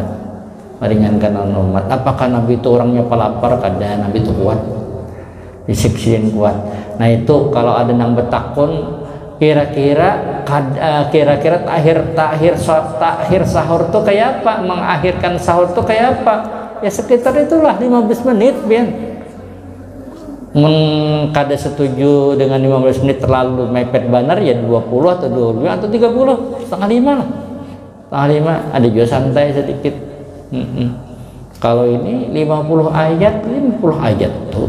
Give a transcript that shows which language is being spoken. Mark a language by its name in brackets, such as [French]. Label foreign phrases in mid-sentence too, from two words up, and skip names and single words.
[Indonesian] Meringankan lawan umat. Apakah Nabi itu orangnya pelapar? [Banjar] Kada. Nabi itu kuat, fisik kuat. Nah itu kalau ada nang betakun, kira-kira takhir sahur tuh kayak apa, mengakhirkan sahur tuh kayak apa? [Indonesian] Ya sekitar itulah 15 menit biar. Kada setuju dengan 15 menit terlalu mepet banar ya 20 atau 25 atau 30, setengah 5 lah. Setengah 5 ada juga santai sedikit. Kalau ini 50 ayat ini 50 ayat tuh.